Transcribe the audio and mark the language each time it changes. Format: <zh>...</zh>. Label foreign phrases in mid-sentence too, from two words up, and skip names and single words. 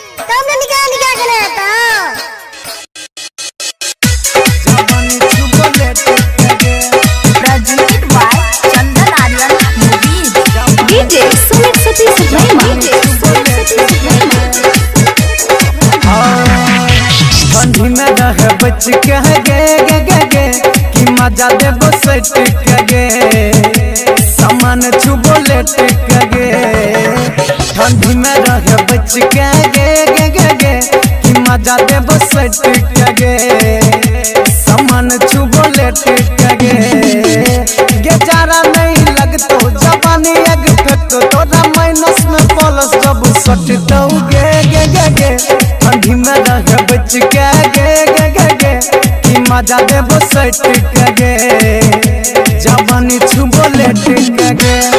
<anp>सामने निकाल निकाल के लाता</anp> <en>presented by Chandan Aryan Movies. DJ Sumit Satish Rema.</en> <anp>ठंडी में रह बच के गे गे गे गे कि मजा देबो सट के सामान छुबो लेट के ठंडी में रह बच के गे गे गे गे कि मजा देबो सट के सामान छुबो लेट के जारा नहीं लगतो जवानी अग फेंकतो तोरा माइनस में प्लस जब सटतो गे गे गे गे ठंडी में रह बच के गे गे गे गे कि मजा देबो सट के जवानी छुबो लेट के</anp>